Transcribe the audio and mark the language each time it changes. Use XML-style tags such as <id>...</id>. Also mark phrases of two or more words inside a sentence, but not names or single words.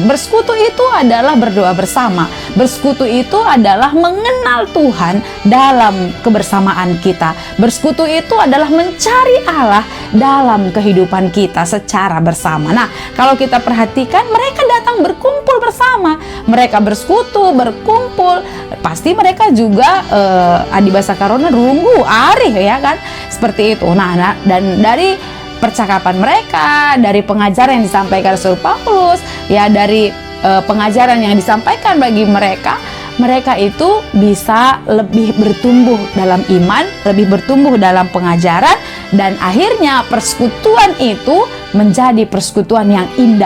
<id>Bersekutu itu adalah berdoa bersama. Bersekutu itu adalah mengenal Tuhan dalam kebersamaan kita. Bersekutu itu adalah mencari Allah dalam kehidupan kita secara bersama. Nah, kalau kita perhatikan, mereka datang berkumpul bersama. Mereka bersekutu, berkumpul. Pasti mereka juga</id> <btx>adi bahasa karona runggu, arih</btx> <id>ya kan? Seperti itu. Nah, dan dari percakapan mereka, dari pengajaran yang disampaikan Rasul Paulus, ya dari pengajaran yang disampaikan bagi mereka itu bisa lebih bertumbuh dalam iman, lebih bertumbuh dalam pengajaran, dan akhirnya persekutuan itu menjadi persekutuan yang indah.</id>